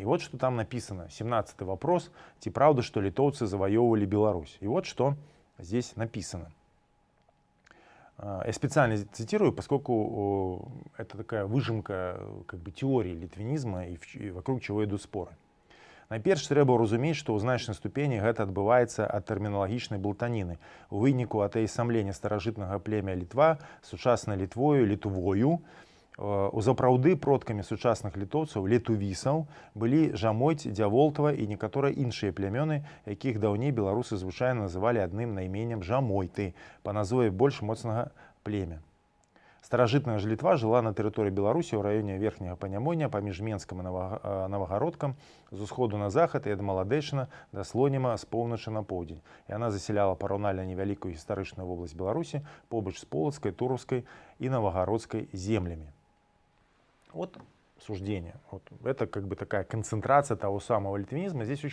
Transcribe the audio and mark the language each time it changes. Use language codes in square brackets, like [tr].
[ru] И вот что там написано. 17-й вопрос. Ці правда, что литовцы завоевывали Беларусь? И вот что здесь написано. Я специально цитирую, поскольку это такая выжимка как бы теории литвинизма и вокруг чего идут споры. [be] Найперш трэба разумець, што ў значнай ступені гэта адбываецца ад тэрміналагічнай блытаніны. У выніку атэісамлення старажытнага племя Літва сучаснай Літвою, літувою, у запраўды продкамі сучасных літоўцаў, летувісаў, былі Жамойць, Дзяволтава і некаторыя іншыя плямёны, якіх даўней беларусы звычайна называлі адным найменнем Жамойты, па назве больш моцнага племя. Старажытная ж Літва жыла на тэрыторыі Беларусі ў раёне верхняга Панямоння паміж Менскам і Навагародкам з усходу на захад і ад Маладэчына да Слоніма з поўначы на поўдзень. Яна засяляла параўнальна невялікую гістарычную вобласць Беларусі побач з Полацкай, Туровскай і Навагародскай землямі. [ru] Вот суждение. Вот. Это как бы такая концентрация того самого литвинизма. Здесь очень